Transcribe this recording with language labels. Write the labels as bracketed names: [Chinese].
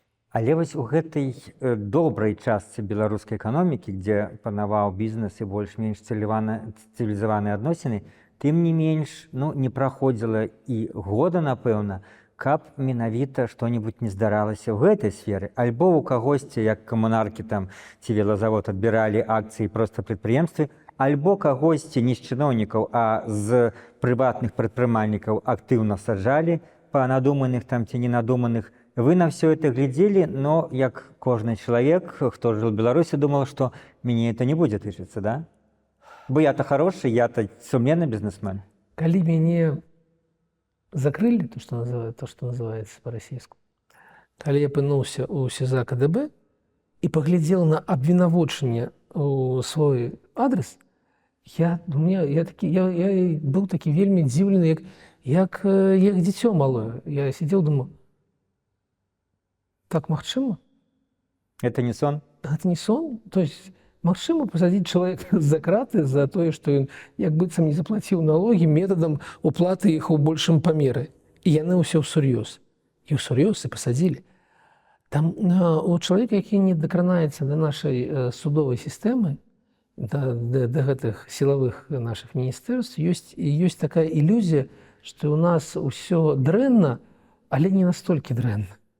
[Belarusian] Але вось у гэтай добрай частцы беларускай эканомікі, дзе панаваў бізнес і больш-менш цывілізаваныя адносіны, тым не менш не праходзіла і года, напэўна, каб менавіта што-небудзь не здаралася ў гэтай сферы. Альбо ў кагосьці, як камунаркі там ці велазавод адбіралі акцыі проста прадпрыемствы, альбо кагосьці не з чыноўнікаў, а з прыватных прадпрымальнікаў актыўна саджалі па надуманых там ці ненадуманых. [Russian] Вы на все это глядели, но як кожны чалавек, хто жил в Беларуси, думал, что мне это не будет тычыцца, да? Бо я-то хороший, я-то сумленный бизнесмен. [Belarusian] Калі мяне закрылі, то, [Russian] что называется [Belarusian] по-расійску, калі я апынуўся ў СІЗА КДБ і паглядзеў на абвінавочанне ў свой адрес, я быў такі вельмі дзіўлены, як дзіцё малое. [Russian] Я сидел, думаю, так магчыма? Это не сон? Это не сон. [Belarusian] То есть магчыма пасадзіць чалавека за краты за тое, што ён як быццам не заплаціў налогі метадам уплаты іх у большым памеры. І яны ўсё ўсур'ёз. І ўсур'ёз і пасадзілі. Там у чалавека, які не дакранаецца да нашай судовай сістэмы, да гэтых сілавых нашых міністэрств, ёсць такая ілюзія, што ў нас ўсё дрэнна, але не настолькі дрэнна.